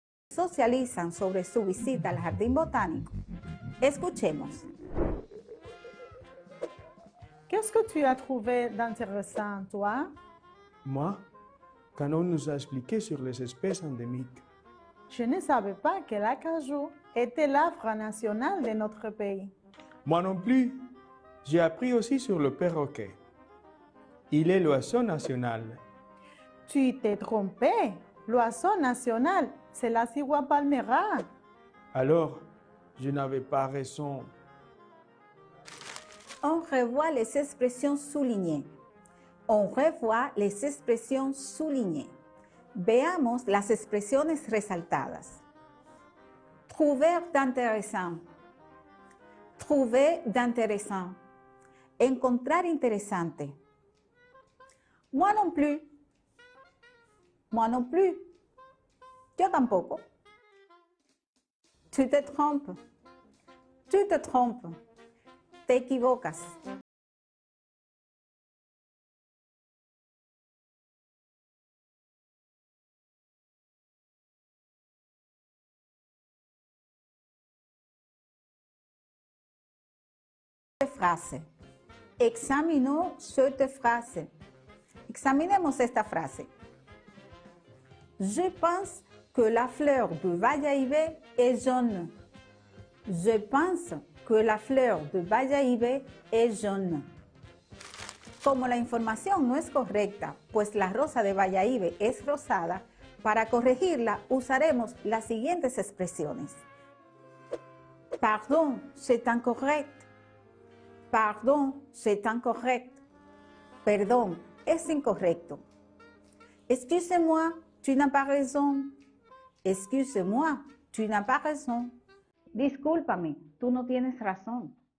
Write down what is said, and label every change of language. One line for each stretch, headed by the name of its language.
Spanish: Socializan sobre su visita al jardín botánico. Escuchemos.
French: Qu'est-ce que tu as trouvé d'intéressant, toi? Moi, quand on nous a expliqué sur les espèces endémiques. Je ne savais pas que l'acajou était l'arbre national de notre pays. Moi non plus. J'ai appris aussi sur le perroquet. Il est l'oiseau national. Tu t'es trompé. L'oiseau national, c'est la cigua palmera. Alors, je n'avais pas raison. On revoit les expressions soulignées. On revoit les expressions soulignées.
Spanish: Veamos las expresiones resaltadas.
French: Trouver d'intéressant. Trouver d'intéressant.
Spanish: Encontrar interesante.
French: Moi non plus. Moi non plus.
Spanish: Yo tampoco.
French: Tu te trompes. Tu te trompes.
Spanish: Te equivocas.
French: Frase. Examinons cette frase.
Spanish: Examinemos esta frase.
French: Je pense que la fleur de Bayahibe est jaune. Je pense que la fleur de Bayahibe est jaune.
Spanish: Como la información no es correcta, pues la rosa de Bayahibe es rosada, para corregirla usaremos las siguientes expresiones.
French: Pardon, c'est incorrect. Pardon, c'est incorrect.
Spanish: Perdón, es incorrecto.
French: Excuse-moi, tu n'as pas raison. Excuse-moi, tu n'as pas raison.
Spanish: Discúlpame, tú no tienes razón.